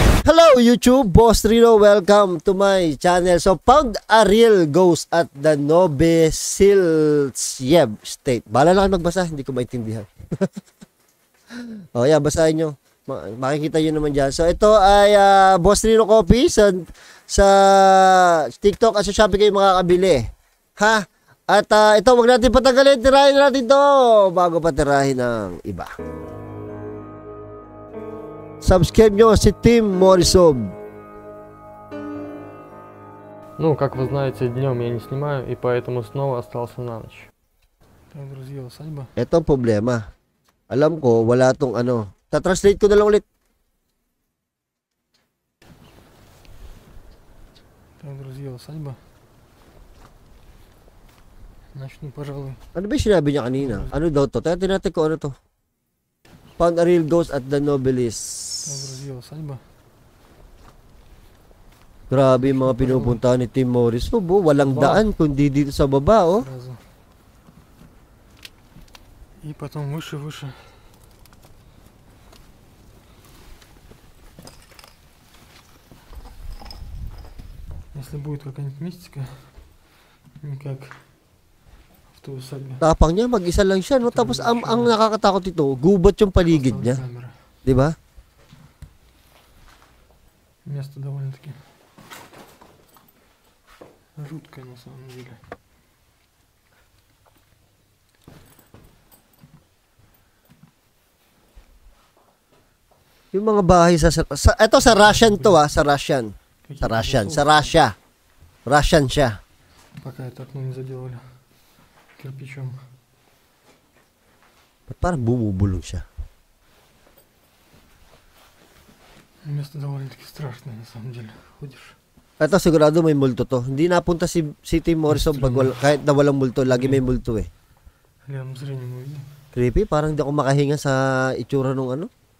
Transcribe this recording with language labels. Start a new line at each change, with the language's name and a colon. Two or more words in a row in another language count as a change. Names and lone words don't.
English: Hello YouTube, Boss Rino, welcome to my channel. So found a real ghost at the Novosiltsev state.
Filipino: Bahala na kayo magbasa, hindi ko maintindihan. O yeah, basahin nyo. Makikita nyo naman dyan. So ito ay Boss Rino Coffee sa TikTok at sa Shopee kayo makakabili. Ha? At ito, wag natin patagalin, tirahin natin to bago patirahin ng iba. Subscribe nyo si Tim Morisov.
Russian: Ну, как вы знаете, днем я не снимаю, и поэтому снова остался на ночь. Так, друзья, усадьба.
Filipino: Ito ang problema. Alam ko, wala tong ano. Ta-translate ko na lang ulit.
Russian: Так, друзья, усадьба. Начну, пожалуй.
Filipino: Ano ba yung sinabi niya kanina? Ano daw to? Teka, tinatin ko ano to.
English: Found a real ghost at the Novelist.
Russian: Так, друзья, усадьба.
Filipino: Grabe yung mga pinupunta ni Tim Morisov. Walang daan kundi dito sa baba, oh.
Russian: Сразу. И потом выше, выше. Если будет какая-нибудь мистика, не как в той усадьбе.
Filipino: Tapang niya, mag-isa lang siya, no? Tapos ang nakakatakot ito, gubat yung paligid niya.
Russian: Камера.
Filipino: Di ba?
Russian: Место довольно-таки жуткое на самом деле.
Filipino: Yung mga bahay ito sa Russian to, sa Russian. Sa Russian. Sa Russia. Russian siya.
Russian: Пока это окно не заделали кирпичом.
Filipino: Ba't parang bumubulong siya?
Russian: Место довольно-таки страшное на самом деле. Ходишь.
Filipino: Ito sigurado may multo to. Hindi napunta si Tim Morisov kahit na walang multo. Lagi may multo eh.
Russian: Левым зрением увидел.
Filipino: Creepy. Parang hindi ako makahinga sa itsura nung ano.